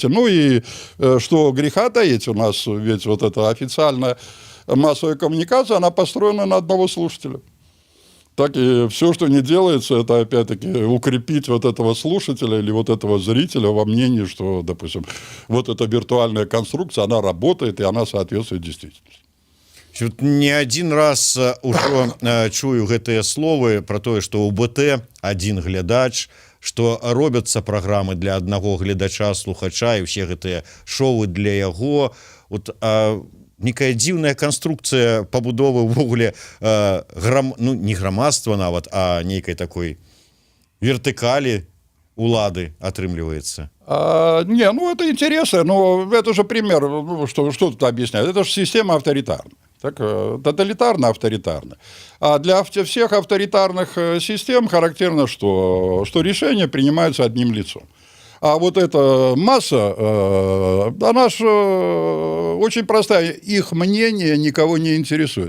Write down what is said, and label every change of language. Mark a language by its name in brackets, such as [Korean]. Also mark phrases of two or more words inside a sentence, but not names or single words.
[Russian] Ну и что греха таить, у нас ведь вот эта официальная массовая коммуникация, она построена на одного слушателя. Так и все, что не делается, это опять-таки укрепить вот этого слушателя или вот этого зрителя во мнении, что, допустим, вот эта виртуальная конструкция, она работает и она соответствует действительности. [Belarusian] Не один раз ужо чую гэтыя словы про тое, што ў БТ один глядач, што робяцца праграмы для аднаго гледача, слухача, і ўсе гэтыя шоу для яго. Вот, некая дзіўная канструкцыя пабудовы ўвогуле ну, не грамадства нават, а нейкай такой вертыкалі улады атрымліваецца. [Russian] Не, ну это интересно, но это же пример, ну, что тут объяснять, это же система авторитарная. Так, тоталитарно-авторитарно. А для всех авторитарных систем характерно, что решения принимаются одним лицом. А вот эта масса, она же очень простая, их мнение никого не интересует.